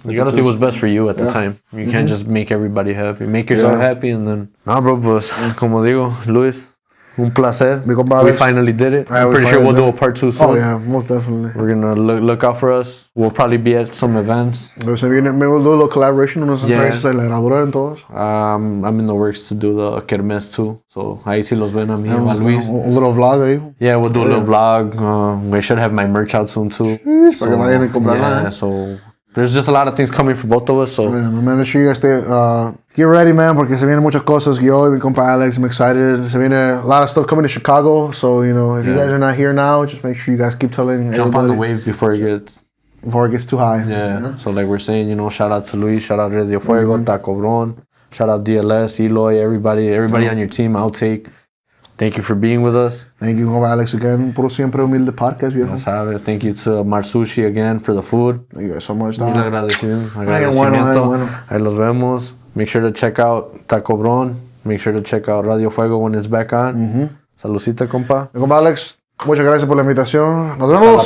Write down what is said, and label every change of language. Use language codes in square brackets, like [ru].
[en] You gotta see what's best for you at the time. You can't just make everybody happy. Make yourself happy, and then... [es] No, bro, pues, como digo, Luis, un placer. [en] We finally did it. I'm pretty sure we'll do a part 2 soon. Oh, yeah, most definitely. We're gonna look out for us. We'll probably be at some events. We'll do a little collaboration. I'm in the works to do the kermés too. [es] So ahí sí los ven a mí, a Luis. [en] A little vlog ahí. Yeah, we'll do a little vlog. We should have my merch out soon too. So there's just a lot of things coming for both of us. So man, make sure you guys get ready, man, [es] porque se vienen muchas cosas. Yo y mi compa Alex, [en] I'm excited. [es] Se viene [en] a lot of stuff coming to Chicago. So if you guys are not here now, just make sure you guys keep telling Jump on the wave before it gets too high. Yeah. So like we're saying, shout out to Luis, shout out Radio Fuego, Taco Bron, shout out DLS, Eloy, everybody on your team, Outtake. Thank you for being with us. Thank you, Alex, again. Puro Siempre Humilde podcast, viejo. [es] Ya sabes. [en] Thank you to Marsushi again for the food. Thank you guys so much, [es] Mil [en] dog. [es] agradecimiento. Bueno. Ahí los vemos. [en] Make sure to check out Taco Bron. Make sure to check out Radio Fuego when it's back on. [es] Saludcita, compa. Mi compa Alex, muchas gracias por la invitación. Nos vemos.